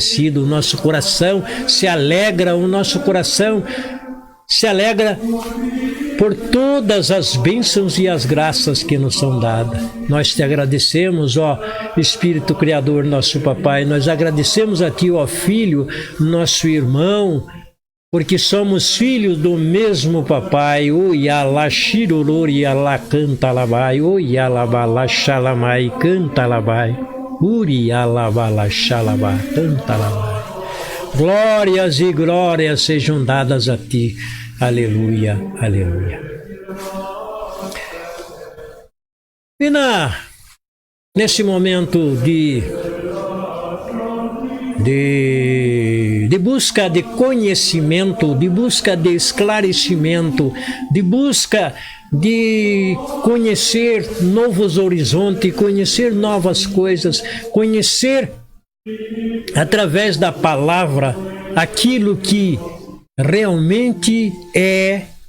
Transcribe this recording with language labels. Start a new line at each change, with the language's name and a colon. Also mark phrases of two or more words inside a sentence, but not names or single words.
Portuguese: O nosso coração se alegra, o nosso coração se alegra por todas as bênçãos e as graças que nos são dadas. Nós te agradecemos, ó Espírito Criador, nosso Papai. Nós agradecemos a ti, ó Filho, nosso irmão, porque somos filhos do mesmo Papai. O Yala Shirolori Ala Canta Labai, o Yala Bala Shalamai Canta Labai, Uri Yala Bala Shalabai Canta Labai. Glórias e glórias sejam dadas a ti. Aleluia, aleluia. E nesse momento de busca de conhecimento, de busca de esclarecimento, de busca de conhecer novos horizontes, conhecer novas coisas, conhecer através da palavra aquilo que realmente é